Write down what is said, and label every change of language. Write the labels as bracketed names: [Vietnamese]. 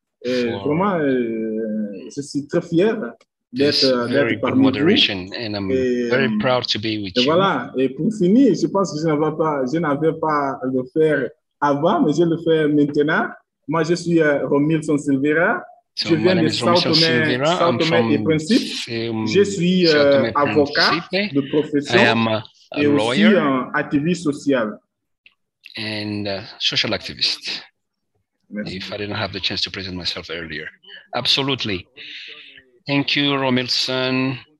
[French] Vraiment, je suis très fier d'être parmi vous. [English] And I'm very proud to be with you. [French] Voilà, et pour finir, je pense que je n'avais pas à le faire avant, mais je le fais maintenant. Moi, je suis Romilson Silveira. Je viens de Sao Tomé et Principe. Je suis avocat de profession et aussi activiste social. [English] And social activist. [French] Merci. [English] If I didn't have the chance to present myself earlier. Absolutely. Thank you, Romilson.